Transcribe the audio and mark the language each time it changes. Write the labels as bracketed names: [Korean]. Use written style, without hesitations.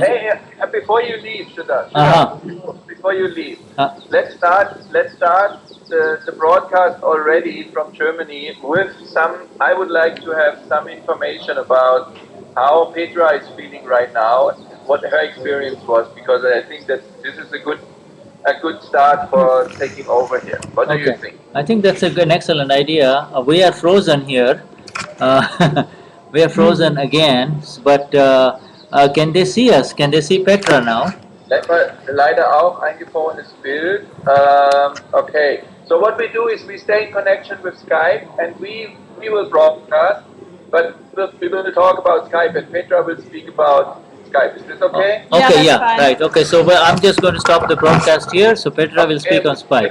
[English] Hey, before you leave, Shuddha, before you leave, let's start the broadcast already from Germany with I would like to have some information about how Petra is feeling right now, what her experience was, because I think that this is a good start for taking over here. What do you think? I think that's an excellent idea. We are frozen here. We are frozen again, but can they see us? Can they see Petra now? [German] Leider auch eingefrorenes Bild. [English] Okay, so what we do is we stay in connection with Skype, and we will broadcast. but we will talk about Skype, and Petra will speak about Skype. Is this okay? Yeah, Okay, that's yeah, fine. right. Okay, so well, I'm just going to stop the broadcast here. So Petra will speak on Skype.